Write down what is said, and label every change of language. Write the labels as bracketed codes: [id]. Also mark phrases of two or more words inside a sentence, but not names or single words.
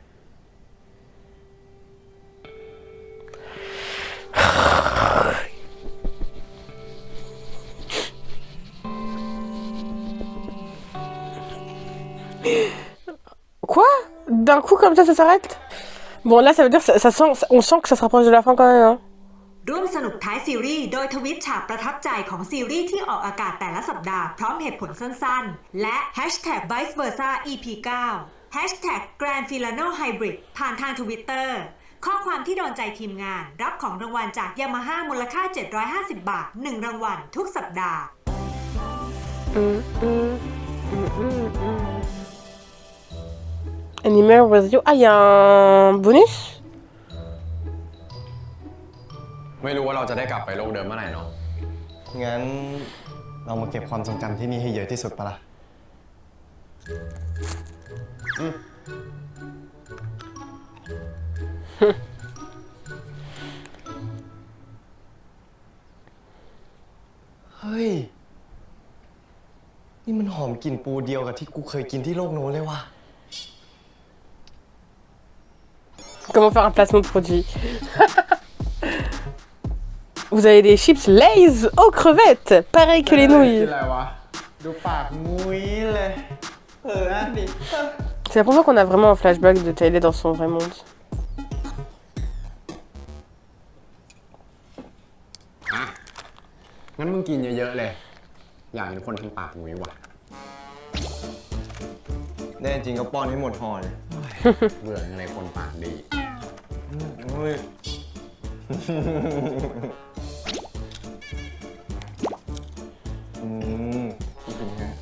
[fr] Quoi? D'un coup comme ça s'arrête? Bon là ça veut dire on sent que ça se rapproche de la fin quand même hein. [th] ร่วมสนุกท้ายซีรีส์โดยทวิตฉากประทับใจของซีรีส์ที่ออกอากาศแต่ละสัปดาห์พร้อมเหตุผลสั้นๆและ #vice versa EP 9 #Grand Filano Hybrid ผ่านทาง Twitter ข้อความที่โดนใจทีมงานรับของรางวัลจาก Yamaha มูลค่า750 บาท1รางวัลทุกสัปดาห์ [en] Animal Review. [fr] Ah, il y a un bonus? [th] ไม่รู้ว่าเราจะได้กลับไปโลกเดิมเมื่อไหร่เนาะ งั้นเรามาเก็บความทรงจำที่นี่ให้เยอะที่สุดปะล่ะ เฮ้ย นี่มันหอมกลิ่นปูเดียวกับที่กูเคยกินที่โลกโน้นเลยว่ะ [fr] Comment faire un placement de produit? Vous avez des chips Lay's aux crevettes, pareil que les nouilles. [th] อะไรวะ ดูปากงุ้ยเลยนั่นดิ [fr] C'est la première fois qu'on a vraiment un flashback de Tyler dans son vrai monde. [th] อ่ะ งั้นมึงกินเยอะๆเลย อยากเห็นคนทำปากงุ้ยว่ะ แน่จริงก็ป้อนให้หมดห่อเลย เบื่ออะไรคนปากดี เฮ้ย เป็นไง